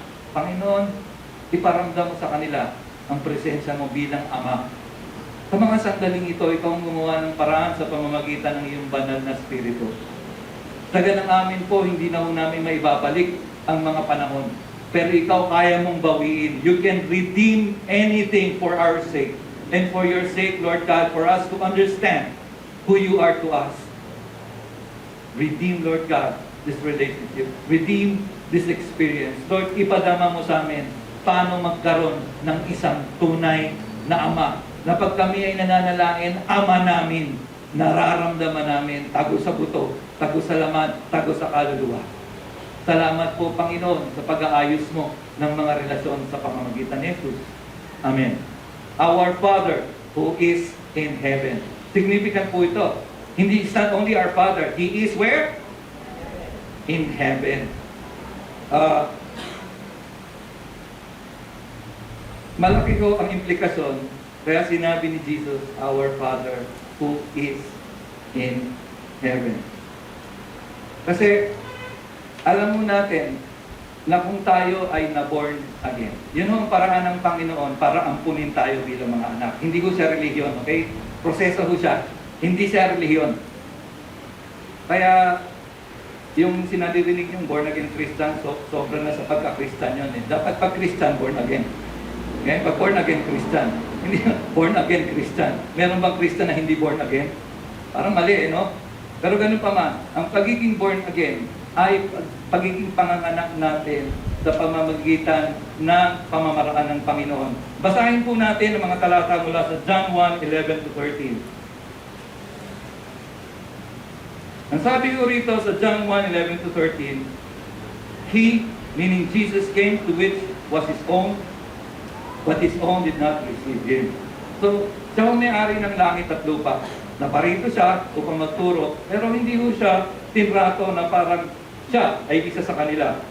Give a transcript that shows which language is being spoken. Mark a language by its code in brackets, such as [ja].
[tl] Panginoon, iparamdam mo sa kanila ang presensya mo bilang Ama. Sa mga sandaling ito, ikaw ang gumawa ng paraan sa pamamagitan ng iyong banal na Espiritu. Taga ng amin po, hindi na ho namin maibabalik ang mga panahon. Pero ikaw kaya mong bawiin. [en] You can redeem anything for our sake. And for your sake, Lord God, for us to understand who you are to us. Redeem, Lord God, this relationship. Redeem this experience. [tl] Lord, ipadama mo sa amin paano magkaroon ng isang tunay na Ama. Na pag kami ay nananalangin, Ama namin, nararamdaman namin, tago sa buto, tago sa laman, tago sa kaluluwa. Salamat po, Panginoon, sa pag-aayos mo ng mga relasyon sa pamamagitan ni Jesus. Amen. [en] Our Father who is in heaven. Significant [tl] po ito. Hindi [en] is not only our Father, He is where? In heaven. [tl] Malaki ko ang implikasyon. Kaya sinabi ni Jesus, [en] our Father who is in heaven. [tl] Kasi alam mo natin na kung tayo ay na-born again, yun ang paraan ng Panginoon para ampunin tayo bilang mga anak. Hindi ko siya relihiyon, okay? Proseso ko siya. Hindi siya relihiyon. Kaya yung sinadirinig yung born again Christian, sobra na sa pagka-Christian yun. Dapat pag Christian, born again. Okay? Pag born again Christian, hindi born again Christian. Meron bang Christian na hindi born again? Parang mali, no? Pero ganun pa man, ang pagiging born again ay pagiging panganganak natin sa pamamagitan ng pamamaraan ng Panginoon. Basahin po natin ang mga talata mula sa John 1:11 to 13. Ang sabi ko rito sa John 1:11 to 13, [en] He, meaning Jesus, came to which was His own, but His own did not receive Him. [tl] So, siya ang may-ari ng langit at lupa. Naparito siya upang magturo, pero hindi ho siya tinrato na parang siya ay isa sa kanila.